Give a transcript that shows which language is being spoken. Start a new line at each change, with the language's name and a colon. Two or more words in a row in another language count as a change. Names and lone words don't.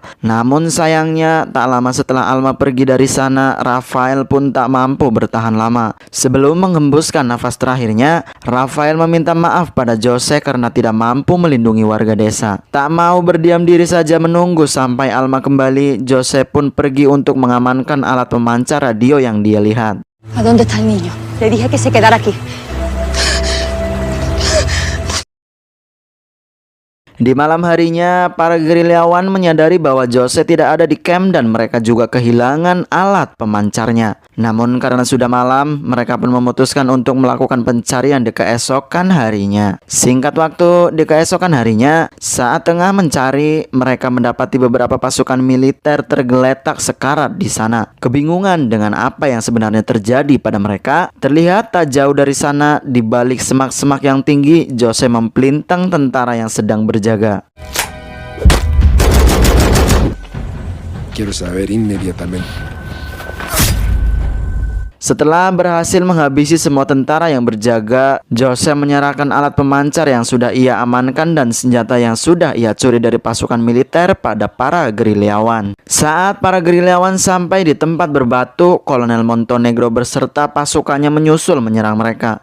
Indonesian: Namun sayangnya, tak lama setelah Alma pergi dari sana, Rafael pun tak mampu bertahan lama. Sebelum menghembuskan nafas terakhirnya, Rafael meminta maaf pada Jose karena tidak mampu melindungi warga desa. Tak mau berdiam diri saja menunggu sampai Alma kembali, Jose pun pergi untuk mengamankan alat pemancar radio yang dia lihat.
Spanish: ¿A dónde está el niño? Le dije que se quedara aquí.
Indonesian: Di malam harinya, para gerilyawan menyadari bahwa Jose tidak ada di camp dan mereka juga kehilangan alat pemancarnya. Namun karena sudah malam, mereka pun memutuskan untuk melakukan pencarian di keesokan harinya. Singkat waktu, di keesokan harinya, saat tengah mencari, mereka mendapati beberapa pasukan militer tergeletak sekarat di sana. Kebingungan dengan apa yang sebenarnya terjadi pada mereka, terlihat tak jauh dari sana, di balik semak-semak yang tinggi, Jose mempelintang tentara yang sedang berjaga.
Spanish: Quiero saber inmediatamente.
Indonesian: Setelah berhasil menghabisi semua tentara yang berjaga, Jose menyerahkan alat pemancar yang sudah ia amankan dan senjata yang sudah ia curi dari pasukan militer pada para gerilyawan. Saat para gerilyawan sampai di tempat berbatu, Kolonel Montenegro beserta pasukannya menyusul menyerang mereka.